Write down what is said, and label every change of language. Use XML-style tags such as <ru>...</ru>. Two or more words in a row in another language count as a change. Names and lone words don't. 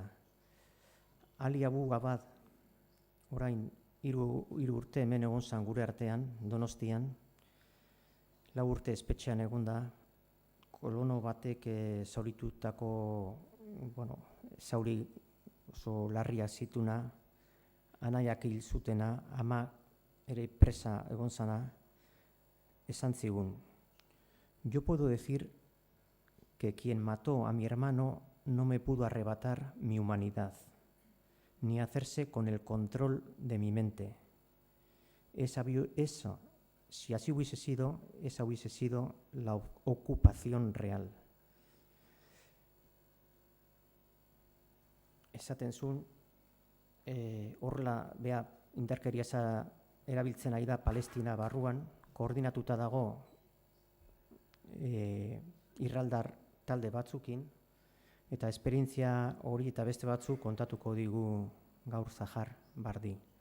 <eu>Ali Abu Gabad, orain 3 urte hemen egon zan gure artean, Donostian, 4 urte espetxean egon da, kolono batek zauritutako, zauri oso larria zituna, anaiak hil zutena, ama ere presa egon zana, esan zigun.</eu> <es>Yo puedo decir que quien mató a mi hermano no me pudo arrebatar mi humanidad, ni hacerse con el control de mi mente. Si así hubiese sido, esa hubiese sido la ocupación real.</es> <eu>Esaten zuen, horrela, indarkeria erabiltzen ari da Palestina barruan, koordinatuta dago irraldar talde batzukin, eta esperientzia hori eta beste batzuk kontatuko digu gaur Sahar Vardi.</eu>